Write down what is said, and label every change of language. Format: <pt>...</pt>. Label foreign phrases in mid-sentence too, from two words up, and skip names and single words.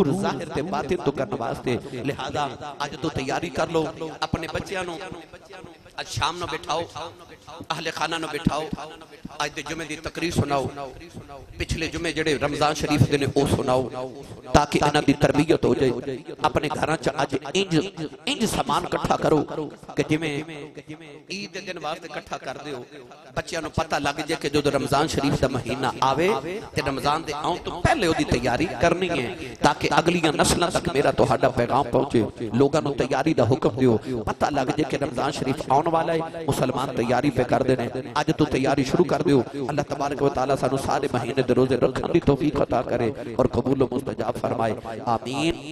<pa>ظاہر تے باطن تو کرنے واسطے لہذا اج تو تیاری کر لو اپنے بچیاں نو اج شام نو بٹھاؤ اہل خانہ نو بٹھاؤ اج دے جمعے دی تقریر سناؤ پچھلے جمعے جڑے رمضان شریف دے نے او سناؤ تاکہ انہاں دی تربیت ہو جائے اپنے گھراں چ اج انج سامان اکٹھا کرو کہ جویں عید دے دن واسطے اکٹھا کر دیو بچیاں نو پتہ لگ جائے کہ جو رمضان شریف دا مہینہ آوے تے رمضان دے آؤں تو پہلے او دی تیاری کرنی ہے تاکہ اگلیاں نسلاں تک میرا تہاڈا پیغام پہنچے لوگاں نو تیاری دا حکم دیو پتہ لگ جائے کہ رمضان شریف آن والا ہے مسلمان تیاری پہ کر دینے اج تو تیاری شروع کر دیو اللہ تبارک و تعالیٰ سانو سارے مہینے دے روزے رکھن دی توفیق عطا کرے</pa> <ur>اور قبول و مستجاب فرمائے</ur> <pa>آمین</pa>